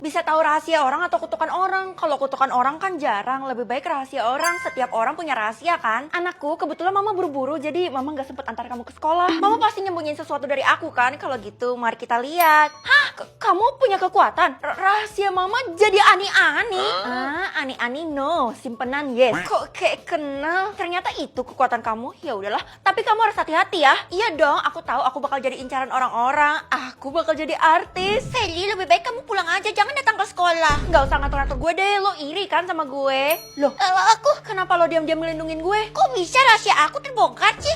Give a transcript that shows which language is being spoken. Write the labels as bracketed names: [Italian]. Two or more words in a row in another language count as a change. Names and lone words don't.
[Indonesian] Bisa tahu rahasia orang atau kutukan orang. Kalau kutukan orang kan jarang, lebih baik rahasia orang. Setiap orang punya rahasia kan. Anakku, kebetulan mama buru-buru jadi mama gak sempet antar kamu ke sekolah. Mama pasti nyembunyiin sesuatu dari aku kan. Kalau gitu mari kita lihat. Hah? Kamu punya kekuatan? Rahasia mama jadi ani-ani? Ani-ani no, simpenan yes. Kok kayak kenal? Ternyata itu kekuatan kamu. Ya udahlah, tapi kamu harus hati-hati ya. Iya dong, aku tahu aku bakal jadi incaran orang-orang. Aku bakal jadi artis. Sally, lebih baik kamu pulang aja, jangan datang ke sekolah. Nggak usah ngatur-ngatur gue deh, lo iri kan sama gue? Loh, aku kenapa lo diam-diam melindungin gue? Kok bisa rahasia aku terbongkar sih?